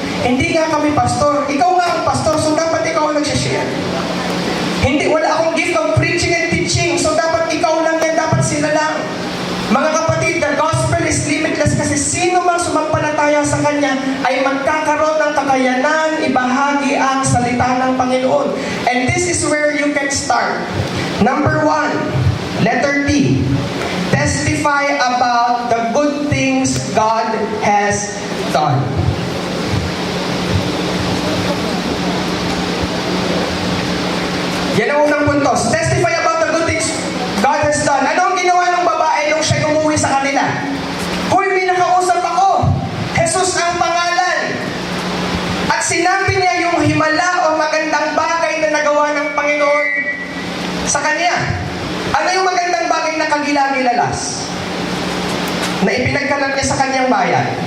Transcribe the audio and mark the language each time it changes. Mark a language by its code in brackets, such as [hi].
[tl] Hindi nga kami pastor. Ikaw nga ang pastor, so dapat ikaw ang nagsishare. Hindi, wala akong gift of preaching and teaching, so dapat ikaw lang yan, dapat sila lang. Mga kapatid, [en] the gospel is limitless [tl] kasi sino mang sumampalataya sa Kanya ay magkakaroon ng kakayanan, ibahagi ang salita ng Panginoon. [en] And this is where you can start. Number 1, letter T. Testify about the good things God has done. [tl] Yan ang unang punto. [en] Testify about the good things God has done. [tl] Ano ang ginawa ng babae nung siya umuwi sa kanila? Hoy, may nakausap ako. Jesus ang pangalan. At sinabi niya yung himala o magandang bagay na nagawa ng Panginoon sa kanya. Ano yung magandang bagay na kagilagilalas? Na ipinagkalat niya sa kanyang bayan?